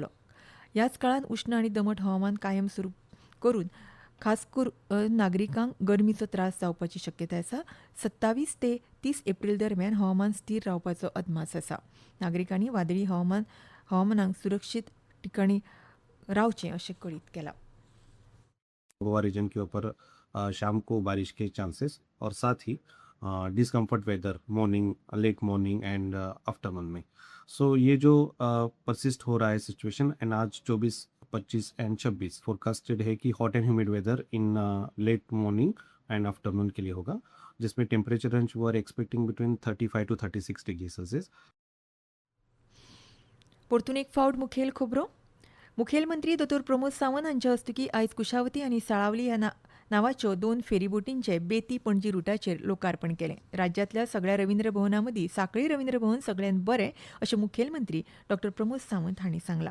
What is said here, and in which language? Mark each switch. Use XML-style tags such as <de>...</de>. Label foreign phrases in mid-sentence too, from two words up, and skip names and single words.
<kok>ह्याच काळान उश्ण आनी दमट हवामान कायम सुरू करून खास करून नागरिकांक गरमीचो त्रास जावपाची शक्यताय आसा. 27 ते 30 एप्रील दरम्यान हवामान स्थिर रावपाचो अदमास आसा. नागरिकांनी वादळी हवामानाक सुरक्षीत ठिकाणी रावचें अशें कळीत केलां.</kok> <hi>गोवा रीजन के ऊपर शाम को बारिश के चांसेस और साथ ही</hi> <en>discomfort weather morning, late morning and afternoon</en> <hi>में.</hi> <en>सो</en> <hi>ये जो</hi> <en>परसिस्ट</en> <hi>हो रहा है</hi> <en>situation, and आज 24, 25 and 26 forecasted</en> <hi>है कि</hi> <en>hot and humid weather in late morning and afternoon</en> <hi>के लिए होगा, जिसमें</hi> <en>temperature range we are expecting between 35 to 36 degree Celsius.</en> <kok>परतून एक फावट मुखेल खबरो. मुखेलमंत्री दोतोर प्रमोद सावंत हांच्या हस्तुकीं आयज कुशावती आनी साळावली ह्या नांवाच्यो 2 फेरीबोटींचे बेती पणजी रुटाचेर लोकार्पण केलें. राज्यांतल्या सगळ्या रवींद्र भवनां मदीं सांखळी रवींद्र भवन सगळ्यांत बरें अशें मुखेलमंत्री डॉ प्रमोद सावंत हांणी सांगलां.</kok>